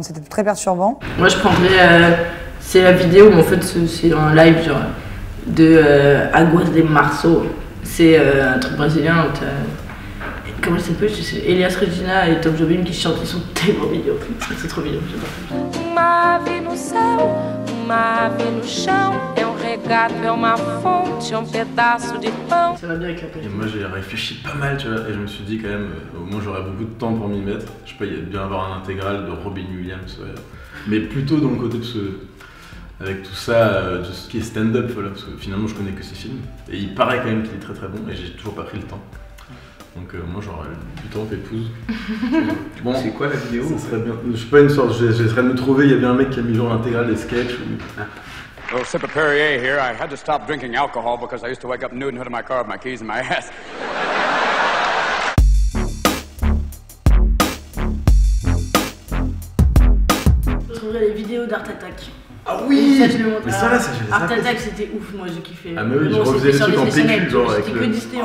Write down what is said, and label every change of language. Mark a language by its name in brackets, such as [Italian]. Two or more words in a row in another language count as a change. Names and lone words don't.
[French] C'était très perturbant. Moi, je prendrais... c'est la vidéo, mais en fait, c'est un live, genre, de Aguas de Março. C'est un truc brésilien. Comment elle s'appelle? Elias Regina et Tom Jobim qui chantent, ils sont tellement mignons. C'est trop mignon, j'adore. [Portuguese] Uma ave no céu, uma ave no chão. É regato, é uma fonte, é pedaço de pão. [French] Ça va bien avec la pêche. Et moi j'ai réfléchi pas mal, tu vois, et je me suis dit quand même, au moins j'aurais beaucoup de temps pour m'y mettre. Je sais pas, il y a bien avoir un intégral de Robin Williams, ouais. Mais plutôt dans le côté de ce... Avec tout ça, de ce qui est stand-up, voilà, parce que finalement je connais que ces films. Et il paraît quand même qu'il est très très bon, et j'ai toujours pas pris le temps. Donc moi j'aurais du temps qu'épouse. Bon, c'est quoi la vidéo? Ça serait bien. Je sais pas, une sorte, j'essaierai de me trouver, il y a bien un mec qui a mis genre l'intégrale des sketchs ou... [English] Little sip of Perrier here. I had to stop drinking alcohol because I used to wake up nude in the hood of my car with my keys in my ass. [French] Je trouverais les vidéos d'Art Attack. Ah oui! Ça, je le montre. Mais ça là, ça j'ai les Art Attack, c'était ouf, moi j'ai kiffé. Ah mais oui, je refaisais des trucs en pellicule genre avec le... Disney,